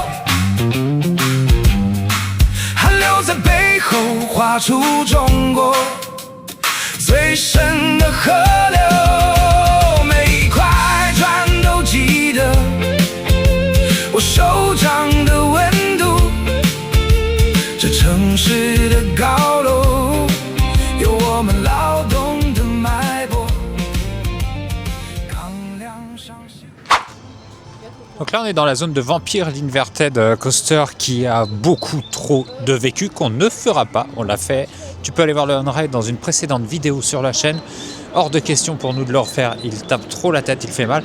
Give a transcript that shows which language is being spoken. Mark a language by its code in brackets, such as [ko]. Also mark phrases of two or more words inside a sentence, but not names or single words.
[zh] 汗流在背后画出中国最深的河流，每一块砖都记得我手掌的温度，这城市的高楼有我们劳动的脉搏。 [fr] Donc là on est dans la zone de Vampire l'Inverted Coaster qui a beaucoup trop de vécu, qu'on ne fera pas, on l'a fait. Tu peux aller voir le on-ride dans une précédente vidéo sur la chaîne. Hors de question pour nous de le refaire, il tape trop la tête, il fait mal.